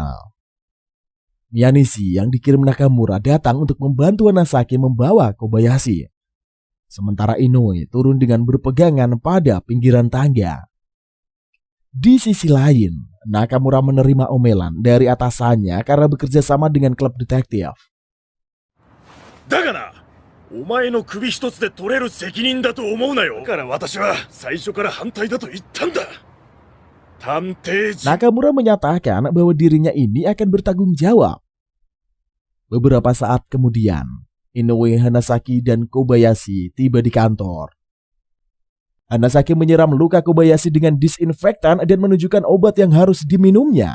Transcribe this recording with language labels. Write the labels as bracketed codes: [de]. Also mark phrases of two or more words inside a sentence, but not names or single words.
[id] Miyanishi yang dikirim Nakamura datang untuk membantu Hanasaki membawa Kobayashi. Sementara Inoue turun dengan berpegangan pada pinggiran tangga. Di sisi lain, Nakamura menerima omelan dari atasannya karena bekerja sama dengan klub detektif. [ja] だがな、お前の首一つで取れる責任だと思うなよ。だから私は最初から反対だと言ったんだ。探偵陣。 [id] Nakamura menyatakan bahwa dirinya ini akan bertanggung jawab. Beberapa saat kemudian, Inoue, Hanasaki, dan Kobayashi tiba di kantor. Hanasaki menyiram luka Kobayashi dengan disinfektan dan menunjukkan obat yang harus diminumnya.